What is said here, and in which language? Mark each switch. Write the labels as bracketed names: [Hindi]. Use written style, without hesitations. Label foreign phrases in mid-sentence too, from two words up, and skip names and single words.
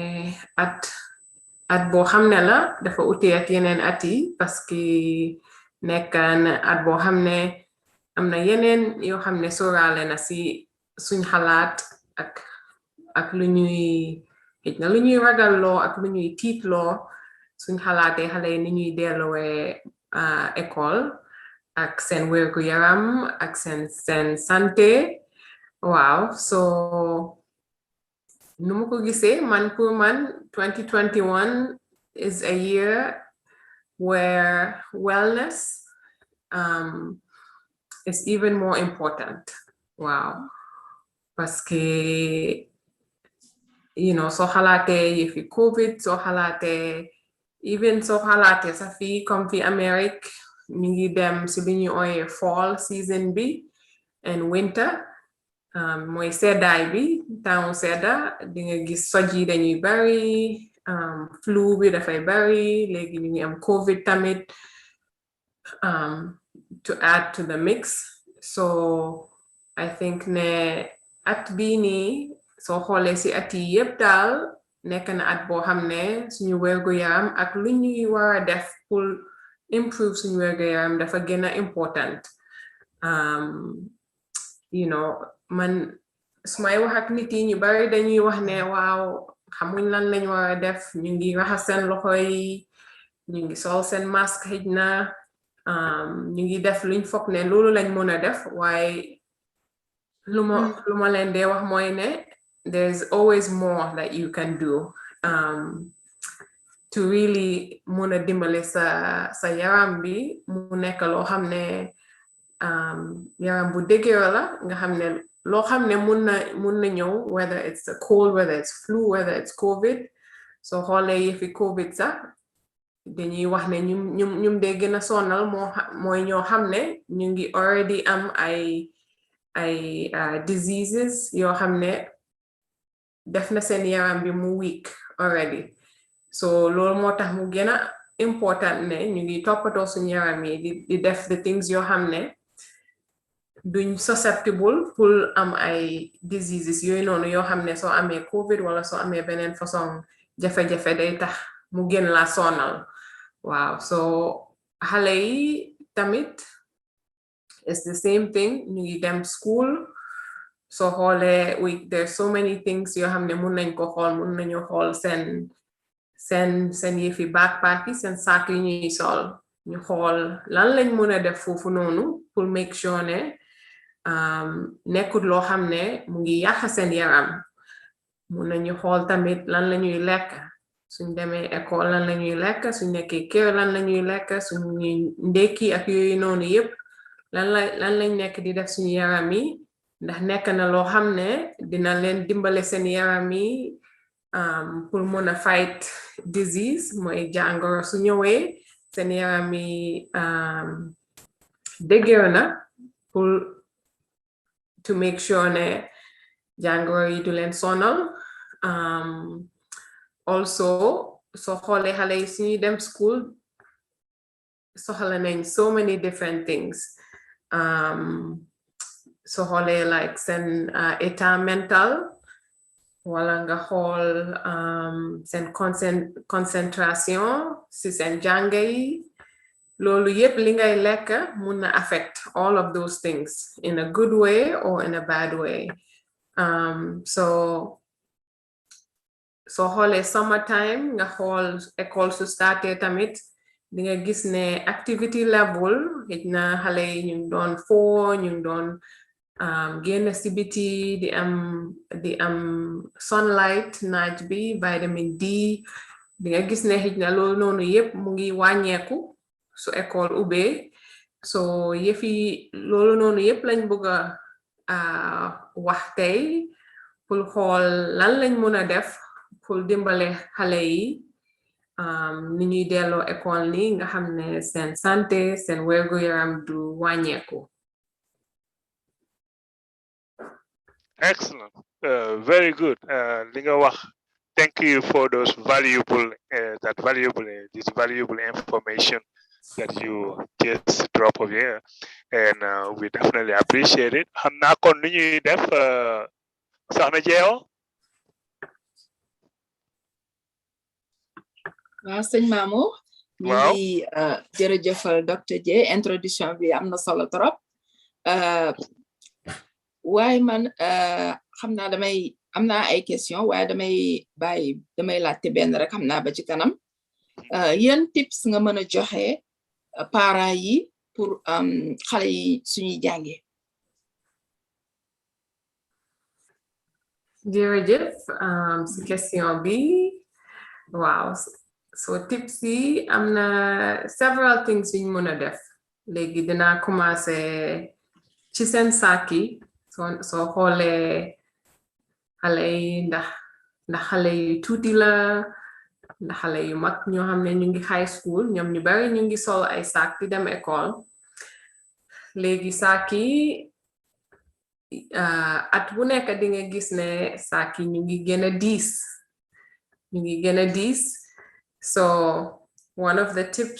[Wolof] at boo xam ne la dafa uti ak yeneen at yi [French] parce que [Wolof] nekk na at boo xam ne am na yeneen yoo xam ne sóoraale na si suñ xalaat ak lu ñuy xëj na lu ñuy ragalloo ak lu ñuy tiitloo suñ xalaatee xale yi ni ñuy delluwee école ak seen wérgu yaram ak seen santé waaw so nu ma ko gisee man pour man [English] 2021 is a year where wellness is even more important [Wolof] wow [French] parce que [Wolof] soo xalaatee yëfi COVID soo xalaatee even soo xalaatee sax fii comme fi Amérique ñu ngi dem si li ñuy ooyee [English] fall season [Wolof] bi [English] and winter [Wolof] mooy seddaay bi temps sedda di nga gis soj yi dañuy bari flu bi dafay bari léegi ñu ngi am COVID tamit [English] to add to the mix so I think [Wolof] ne at bii nii soo xoolee si at yi yëpp daal nekk na at boo xam ne suñu wérgu yaram ak lu ñuy war a def pour improve suñu wérgu yaram dafa gën a important man su may wax ak nit yi ñu bari dañuy wax ne waaw xamuñ lan lañ war a def ñu ngi raxas seen loxo yi ñu ngi sol seen masque xëj na ñu ngi def luñ foog ne loolu lañ mën a def waaye lu ma leen dee wax mooy ne [English] there's always more that you can do to really [Wolof] mën a dimbale sa yaram bi mu nekk loo xam ne yaram bu dëgër la nga xam ne loo xam ne mun na ñëw [English] whether it's a cold whether it's flu whether it's COVID [Wolof] soo xoolee yëfi COVID sax dañuy wax ne ñum dee gën a sonal mooy ñoo xam ne ñu ngi already am ay diseases yoo xam ne def na seen yaram bi mu [English] weak already so [Wolof] loolu moo tax mu gën a important ne ñu ngi toppatoo suñu yaram yi di def [English] the things [Wolof] yoo xam ne duñ susceptible pour am ay diseases yooyu noonu yoo xam ne soo amee COVID wala soo amee beneen façon jafe-jafe day tax mu gën la sonal waaw so xale yi tamit [English] it's the same thing [Wolof] ñu ngi dem school soo xoolee [English] there's so many things [Wolof] yoo xam ne mun nañ ko xool mun nañu xool seen yëfi backpack yi seen saak yi ñuy sol ñu xool lan lañ mën a def foofu noonu pour [English] make sure [Wolof] ne nekkut loo xam ne mu ngi yàq seen yaram mun nañu xool tamit lan la ñuy lekk suñ demee école lan la ñuy lekk suñ nekkee kër lan la ñuy lekk suñuy ndekki ak yooyu noonu yëpp lan lañ nekk di def suñu yaram yi ndax nekk na loo xam ne dina leen dimbale seen yaram yi pour mën a [English] fight disease [Wolof] mooy jàngoro su ñëwee seen yaram yi dëgër na pour [English] to make sure [Wolof] ne jàngoro yi du leen sonal also soo xoolee xale yi suñuy dem school soxla nañ [English] so many different things [Wolof] soo xoolee like seen état mental wala nga xool seen concentration si seen jàng yi loolu yëpp li ngay lekk mun na [English] affect all of those things in a good way or in a bad way [Wolof] so xoolee summertime nga xool école su starté tamit di nga gis ne [English] activity level [Wolof] xëj na xale yi ñu doon foo ñu doon génn si biti di am sunlight naaj bi [English] vitamin D [Wolof] di nga gis ne xëj na loolu noonu yëpp mu ngi wàññeeku su école ubbee so yëfi loolu noonu yëpp lañ bëgg a wax tey pour xool lan lañ mën a def pour dimbale xale yi ni ñuy delloo école ni nga xam ne seen santé seen wérgu yaram du wàññeeku. [English] Excellent. Very good. [Wolof] Li nga wax, [English] thank you for those valuable this valuable information that you just drop over here, and we definitely appreciate it. [Wolof] Xam naa kon nu ñuy def soxna Jeewo. sëñ Mamour ñu waaw ngi jërëjëfal Dr. J introduction bi am na solo trop waaye man xam naa am naa ay question waaye damay laajte benn rek xam naa ba ci kanam yan tips nga mën a joxe parents yi pour xale yi suñuy jànge jërëjëf si question bi waaw so tips yi am na [English] several things [Wolof] yuñ mën a def léegi dinaa commencé ci seen saak yi soo xoolee xale yi ndax xale yu tuuti la ndax xale yu mag ñoo xam ne ñu ngi [English] high school [Wolof] ñoom ñu bari ñu ngi sol ay saak di dem école léegi saak yi at bu nekk di nga gis ne saak yi ñu ngi gën a diis so [English] one of the tips